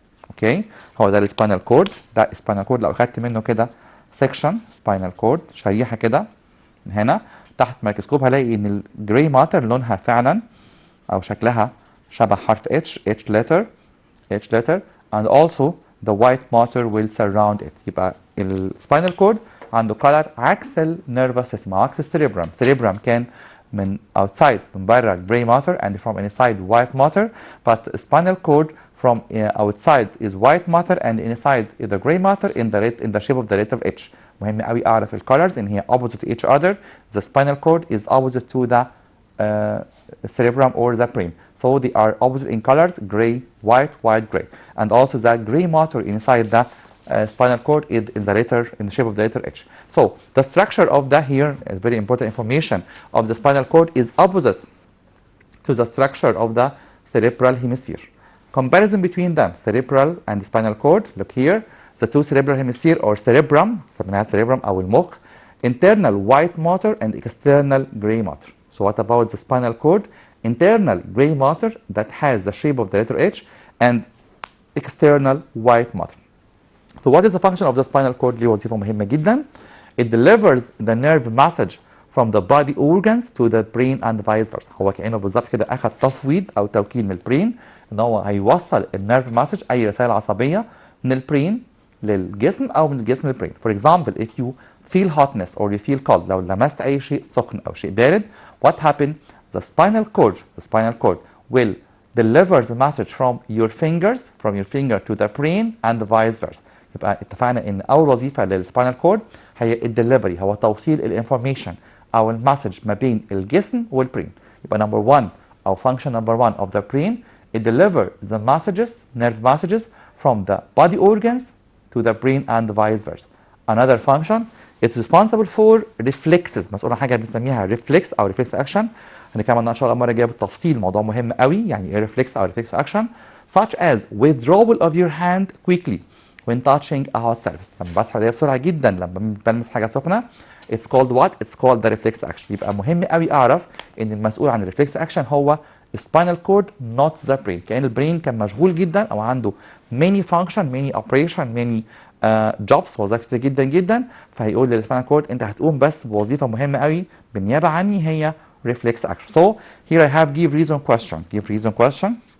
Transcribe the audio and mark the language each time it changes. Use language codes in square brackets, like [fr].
[ar] اوكي، هو ده السباينال كورد، ده السباينال كورد. لو اخدت منه كده سيكشن سباينال كورد، شريحه كده من هنا تحت ميكروسكوب، هلاقي ان الجراي ماتر لونها فعلا او شكلها شبه حرف H letter [en] and also the white matter will surround it. [ar] يبقى السباينال كورد عنده color عكس النيرفس سيستم، عكس السيريبرام. [en] السيريبرام كان من outside [ar] من بره [en] gray matter and from inside white matter, but spinal cord from outside is white matter and inside is the gray matter in the shape of the letter H. [ar] مهم قوي اعرف الcolors ان هي [en] opposite each other. The spinal cord is opposite to the cerebrum or the brain. So they are opposite in colors, gray, white, gray. And also the gray matter inside the spinal cord is in the shape of the letter H. So the structure of the here is very important information of the spinal cord is opposite to the structure of the cerebral hemisphere. Comparison between them, cerebral and the spinal cord. Look here, the two cerebral hemisphere or cerebrum, سميناها cerebrum أو المخ, internal white matter and external gray matter. So what about the spinal cord? Internal gray matter that has the shape of the letter H and external white matter. So what is the function of the spinal cord? [ar] ليه وظيفة مهمة جدا. [en] It delivers the nerve message from the body organs to the brain and vice versa. [ar] هو كأنه بالظبط كده أخذ تصويد أو توكيل من البرين إن هو هيوصل النيرف مسج أي رسالة عصبية من البرين للجسم أو من الجسم للبرين. [en] For example, if you feel hotness or you feel cold، [ar] لو لمست أي شيء سخن أو شيء بارد، [en] what happened? The spinal cord will deliver the message from your finger to the brain and vice versa. [ar] يبقى اتفقنا ان اول وظيفه للسباينال كورد هي الدليفري، هو توصيل الانفورميشن او المسج ما بين الجسم والبرين. [en] يبقى number 1 او function number 1 of the brain, it delivers the nerve messages from the body organs to the brain and vice versa. Another function, it's responsible for reflexes، [ar] مسؤول عن حاجه بنسميها [en] reflex او reflex action. [ar] هنتكلم عنها ان شاء الله المره الجايه بالتفصيل، موضوع مهم قوي يعني ايه reflex او reflex action. [en] such as withdrawal of your hand quickly when touching a hot surface. [ar] لما بسحب ايديا بسرعه جدا لما بلمس حاجه سخنه، [en] it's called what? It's called the reflex action. [ar] يبقى مهم قوي اعرف ان المسؤول عن الريفلكس اكشن هو [en] spinal cord not the brain. [ar] كأن البرين كان مشغول جدا او عنده [en] many function many operation many jobs، [ar] وظائف كتير جدا جدا، فهيقول للسباينال كورد انت هتقوم بس بوظيفه مهمه قوي بالنيابه عني هي reflex action. [en] So here I have give reason question.